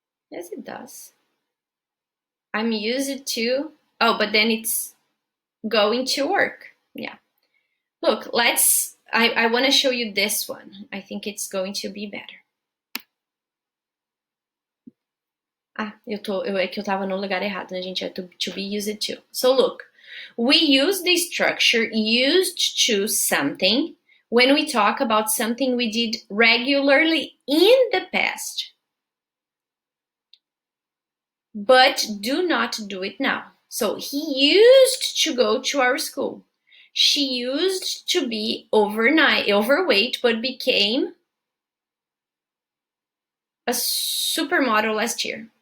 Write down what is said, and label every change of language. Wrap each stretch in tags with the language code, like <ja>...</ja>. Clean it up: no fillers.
<en>Yes, it does. I'm used to. But then it's going to work. Yeah. Look, I want to show you this one. I think it's going to be better.</en> <pt>É que eu tava no lugar errado, né, gente? É</pt> <en>to be used to. So look, we use the structure used to something when we talk about something we did regularly in the past, but do not do it now. So he used to go to our school. She used to be overweight, but became a supermodel last year.</en>